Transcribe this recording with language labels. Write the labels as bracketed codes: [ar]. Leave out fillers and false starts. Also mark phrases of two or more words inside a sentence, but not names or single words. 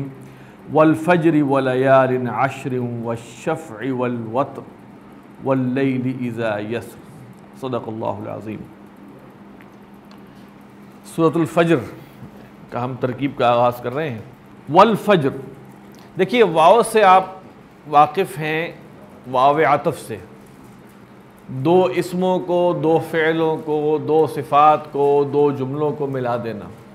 [ar] والفجر وليال عشر والشفع والوتر والليل إذا يسر. صدق الله العظيم. [ur] سورۃ الفجر کا ہم ترکیب کا آغاز کر رہے ہیں. [ar] والفجر, [ur] دیکھیے واؤ سے آپ واقف ہیں، واؤ عاطف سے. دو اسموں کو، دو فعلوں کو، دو صفات کو، دو جملوں کو ملا دینا.